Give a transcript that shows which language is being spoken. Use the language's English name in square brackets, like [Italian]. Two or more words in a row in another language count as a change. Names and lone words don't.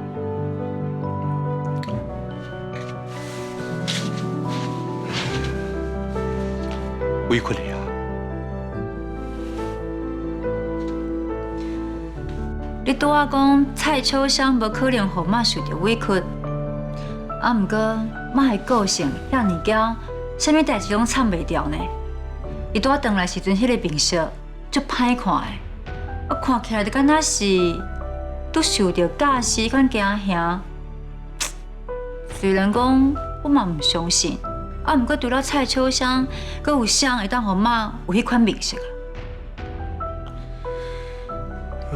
[Min Nan Chinese] 委屈你啊！你拄仔讲蔡秋香无可能互妈受到委屈，啊，毋过妈的个性遐尼娇，啥物代志拢藏袂掉呢？伊拄仔转来时阵，迄个面色足歹看的，我看起来就敢若是拄受到假死款惊吓。虽然讲我嘛毋相信，啊，毋过除了蔡秋香，阁有谁会当互妈有迄款面色啊？